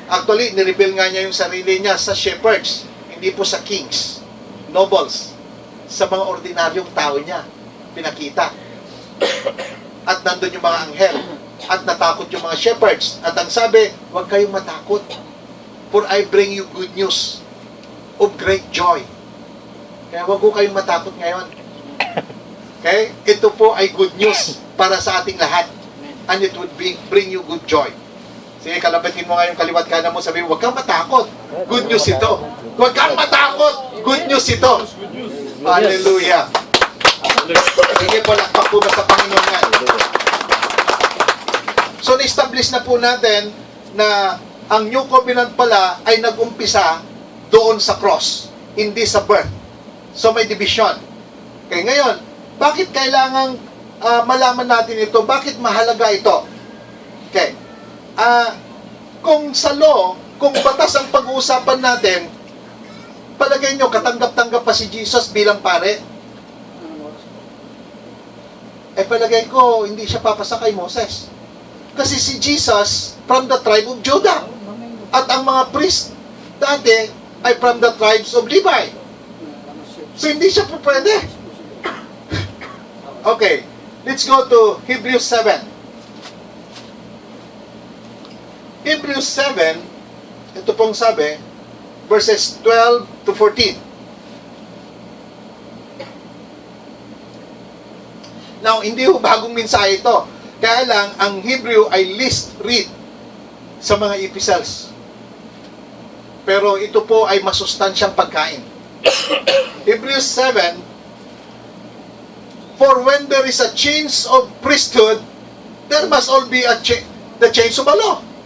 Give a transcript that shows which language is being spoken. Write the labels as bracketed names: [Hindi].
[Filipino] Actually, nireveal nga niya yung sarili niya sa shepherds. Hindi po sa kings, nobles. Sa mga ordinaryong tao niya. Pinakita. At nandun yung mga anghel. At natakot yung mga shepherds. At ang sabi, huwag kayong matakot. [English] For I bring you good news of great joy. [Filipino] Kaya huwag ko kayong matakot ngayon. Okay? Ito po ay good news para sa ating lahat. [English] And it would bring you good joy. [Filipino] Sige, kalabatin mo nga yung kaliwat kanan mo, sabi, huwag kang matakot. Good news ito. Huwag kang matakot. Good news ito. Hallelujah. Sige po, lakpak po sa Panginoon nga. So, na-establish na po natin na ang New Covenant pala ay nag-umpisa doon sa cross, hindi sa birth. So, may division. Okay, ngayon, bakit kailangang malaman natin ito? Bakit mahalaga ito? Okay. Kung sa law, kung batas ang pag-uusapan natin, palagay nyo, katanggap-tanggap pa si Jesus bilang pare? Palagay ko, hindi siya papasa kay Moses. [English] Kasi si Jesus, from the tribe of Judah. [Filipino] At ang mga priest dati ay [English] from the tribes of Levi. [Filipino] So, hindi siya po pwede. [English] Okay, let's go to Hebrews 7. [Filipino] Hebrews 7, ito pong sabi, verses 12 to 14. Now, hindi ho bagong mensahe ito. Kaya lang, ang Hebrew ay least read sa mga epistles. Pero ito po ay masustansyang pagkain. [English] Hebrews 7, for when there is a change of priesthood, there must all be the change of a law.